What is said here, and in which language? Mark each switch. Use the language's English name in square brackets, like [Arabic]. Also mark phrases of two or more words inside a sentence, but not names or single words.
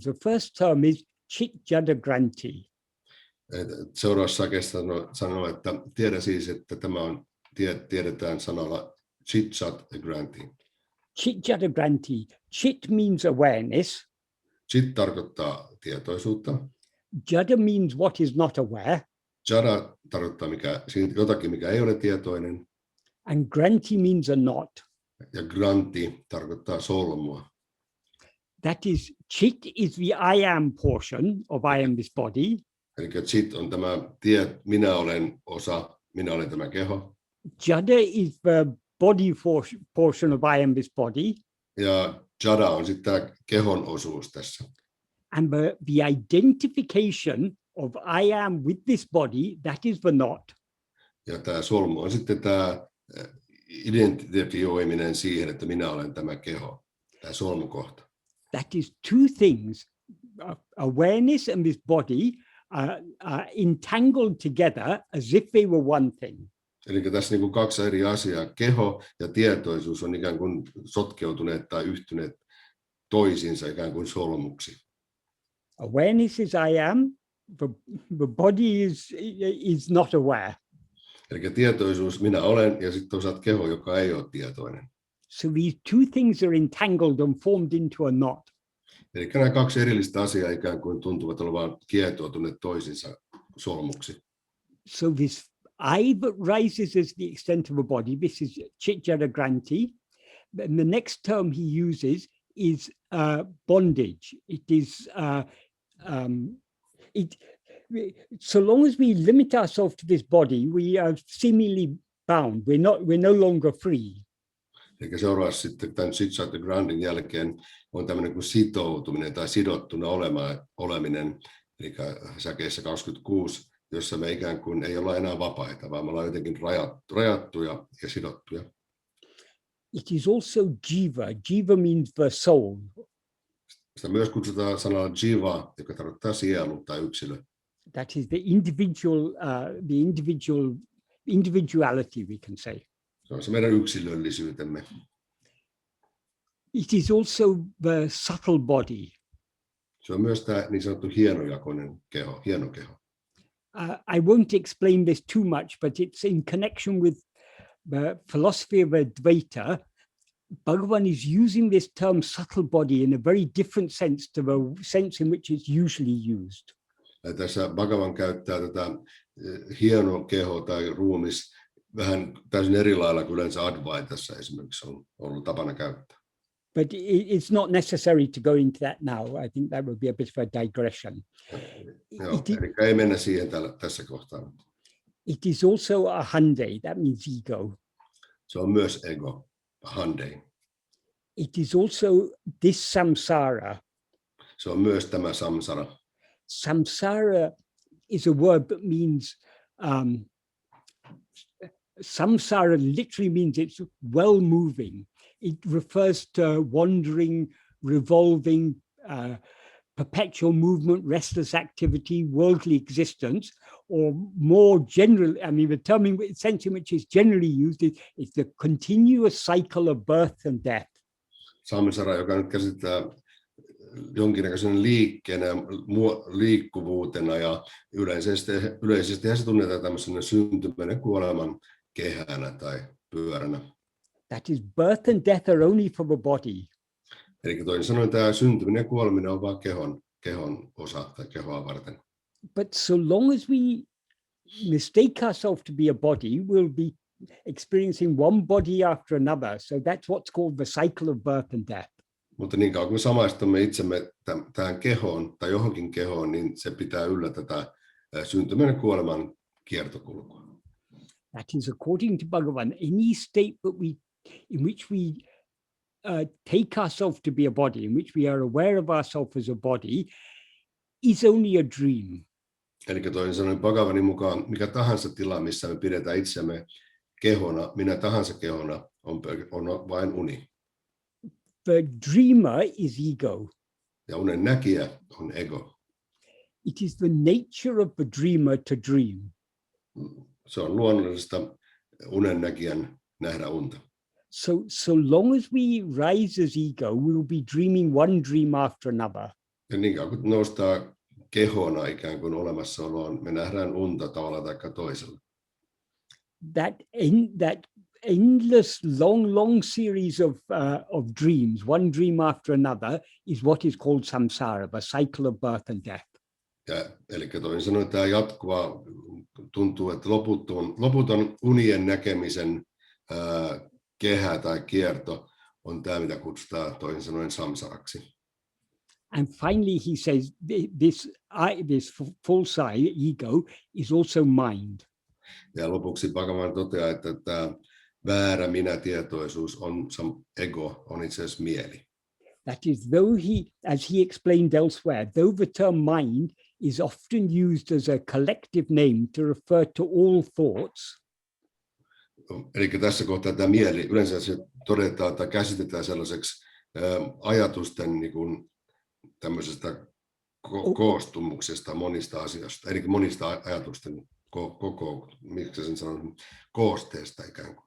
[English] The first term is Uḻḷadu Nāṛpadu. [Finnish] Seuraavassa sakeessa sanoo, että tiedä siis, että tämä on, tiedetään sanalla Uḻḷadu. Uḻḷadu Nāṛpadu. [English] Chit means awareness. [Finnish] Chit tarkoittaa tietoisuutta. [English] Jada means what is not aware. [Finnish] Jada tarkoittaa jotakin, mikä ei ole tietoinen. [English] And granti means a not. [Finnish] Ja granti tarkoittaa solmua. [English] That is, chit is the I am portion of I am this body. [Finnish] Eli chit on tämä minä olen osa, minä olen tämä keho. [English] Jada is the body portion of I am this body. [Finnish] Ja jada on sitten tämä kehon osuus tässä. [English] And the identification of I am with this body, that is the not. [Finnish] Ja tämä solmu on sitten tämä identifioiminen siihen, että minä olen tämä keho, tämä solmukohta. [English] That is two things. Awareness and this body are entangled together as if they were one thing. [Finnish] Eli tässä niin kuin kaksi eri asiaa, keho ja tietoisuus on ikään kuin sotkeutuneet tai yhtyneet toisiinsa ikään kuin solmuksi. [English] Awareness is I am, the body is not aware. [Finnish] Eli tietoisuus minä olen ja sitten toisaalta keho, joka ei ole tietoinen. [English] So these two things are entangled and formed into a knot. [Finnish] Eli nämä kaksi erillistä asiaa ikään kuin tuntuvat olevan kietoutuneet toisiinsa solmuksi. [English] So this I that rises as the extent of a body, this is Chitjara Granti. And the next term he uses is bondage. It is so long as we limit ourselves to this body, we are seemingly bound. We're no longer free. [Finnish] Eli seuraavaksi sitten tämän Chitjara Grantin jälkeen on tämmöinen kuin sitoutuminen tai sidottuna oleminen, eli säkeessä 26, jossa me ikään kuin ei olla enää vapaita, vaan me ollaan jotenkin rajattuja ja sidottuja. [English] It is also jiva. Jiva means the soul. [Finnish] Sitä myös kutsutaan sanalla jiva, joka tarkoittaa sielu tai yksilö. [English] That is the individuality, we can say. [Finnish] Se on se meidän yksilöllisyytemme. [English] It is also the subtle body. [Finnish] Se on myös tämä niin sanottu hienojakoinen keho, hieno keho. [English] I won't explain this too much, but it's in connection with the philosophy of Advaita. Bhagavan is using this term subtle body in a very different sense to the sense in which it's usually used. [Finnish] Ja tässä Bhagavan käyttää tätä hieno keho tai ruumis vähän täysin eri lailla kuin yleensä Advaitassa esimerkiksi on ollut tapana käyttää. [English] But it's not necessary to go into that now. I think that would be a bit of a digression. [Finnish] Joo, eli ei mennä siihen tässä kohtaa. [English] It is also a hande, that means ego. [Finnish] Se on myös ego, hande. [English] It is also this samsara. [Finnish] Se on myös tämä samsara. [English] Samsara is a word that means samsara literally means it's well moving. It refers to wandering, revolving, perpetual movement, restless activity, worldly existence, or more generally, I mean, the term in sense in which it's generally used is the continuous cycle of birth and death. [Finnish] Samsara, joka nyt käsittää jonkinnäköisen liikkeenä, liikkuvuutena ja yleisesti se tunnetaan tämmöisenä syntymän ja kuoleman kehänä tai pyöränä. [English] That is, birth and death are only for the body. [Finnish] Eli toisin sanoen tämä syntyminen ja kuoleminen on vain kehon osa tai kehoa varten. [English] But so long as we mistake ourselves to be a body, we'll be experiencing one body after another. So that's what's called the cycle of birth and death. [Finnish] Mutta niin kauan kun me samaistamme itsemme tähän kehoon tai johonkin kehoon, niin se pitää yllä tätä syntymän ja kuoleman kiertokulkua. [English] That is, according to Bhagavan, any state in which we take ourselves to be a body, in which we are aware of ourselves as a body, is only a dream. [Finnish] Eli toisin sanoen Bhagavanin mukaan mikä tahansa tila, missä me pidetään itsemme kehona, minä tahansa kehona, on vain uni. [English] The dreamer is ego. [Finnish] Ja unen näkijä on ego. [English] It is the nature of the dreamer to dream. [Finnish] Se on luonnollista unen näkijän nähdä unta. [English] So long as we rise as ego, we will be dreaming one dream after another. [Finnish] Ja niin kauan kun noustaa kehona ikään kuin olemassaoloon, me nähdään unta tavalla tai toisella. [English] That endless, long series of dreams, one dream after another, is what is called samsara, the cycle of birth and death. [Finnish] Ja, eli toisin sanoen tämä jatkuva, tuntuu, että loputon unien näkemisen kehä tai kierto on tämä, mitä kutsutaan toisin sanoen samsaraksi. [English] And finally he says this false ego is also mind. [Finnish] Ja lopuksi Bhagavan toteaa, että tämä väärä minä-tietoisuus on ego, on itse asiassa mieli. [English] That is, as he explained elsewhere, though the term mind is often used as a collective name to refer to all thoughts. [Finnish] Eli tässä kohtaa tämä mieli, yleensä se todetaan tai käsitetään sellaiseksi ajatusten niin kuin tämmöisestä koostumuksesta monista asioista, eli monista ajatusten miksi sen sanon, koosteesta ikään kuin.